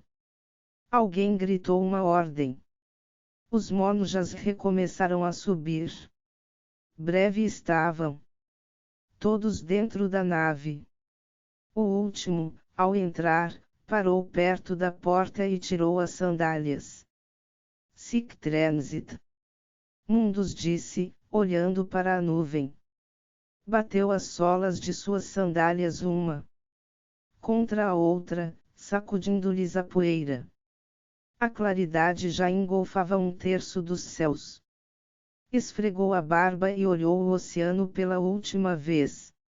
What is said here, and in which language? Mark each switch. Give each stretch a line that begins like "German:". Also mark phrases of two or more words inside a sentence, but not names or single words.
Portuguese: Alguém gritou uma ordem. Os monjas recomeçaram a subir. Breve estavam todos dentro da nave. O último, ao entrar, parou perto da porta e tirou as sandálias.
Latin: Sic transit.
Portuguese: Mundus disse, olhando para a nuvem. Bateu as solas de suas sandálias uma contra a outra, sacudindo-lhes a poeira. A claridade já engolfava um terço dos céus. Esfregou a barba e olhou o oceano pela última vez.